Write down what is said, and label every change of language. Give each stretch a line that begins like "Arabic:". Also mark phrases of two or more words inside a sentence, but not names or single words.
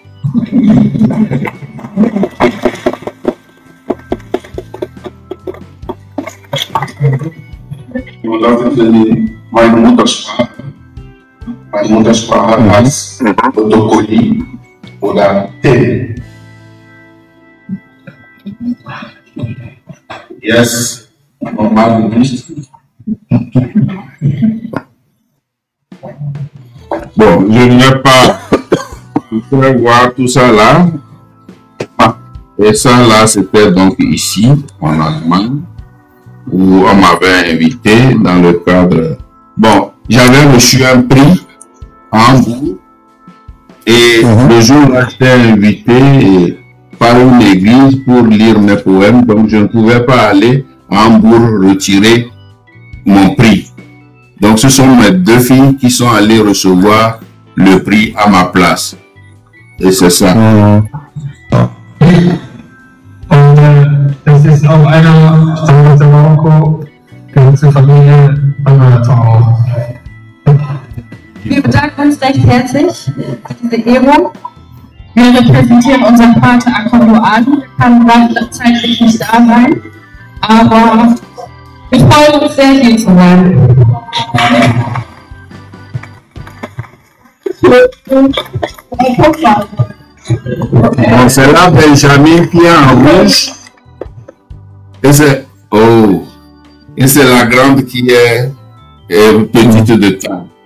German: Und das ist meine Muttersprache. Meine Muttersprache heißt Protokolli oder T. Yes, normal nicht.
French: Bon, je ne vais pas vous voir tout ça là. Et ça là, c'était donc ici, en Allemagne, où on m'avait invité dans le cadre. Bon, j'avais reçu un prix à Hambourg. Et le jour là, j'étais invité par une église pour lire mes poèmes. Donc, je ne pouvais pas aller à Hambourg retirer mon prix. Donc, ce sont mes deux filles qui sont allées recevoir le prix à ma place. Et c'est ça.
German: Es ist auch einer aus Marokko, ganze Familie auch. Wir bedanken uns recht herzlich für diese Ehrung. Wir repräsentieren unseren Vater Akondoan. Er kann gerade zeitlich nicht da sein, aber wir freuen uns sehr, hier zu sein.
French: Bon, c'est là Benjamin qui est en rouge. Et c'est et c'est la grande qui est petite de taille.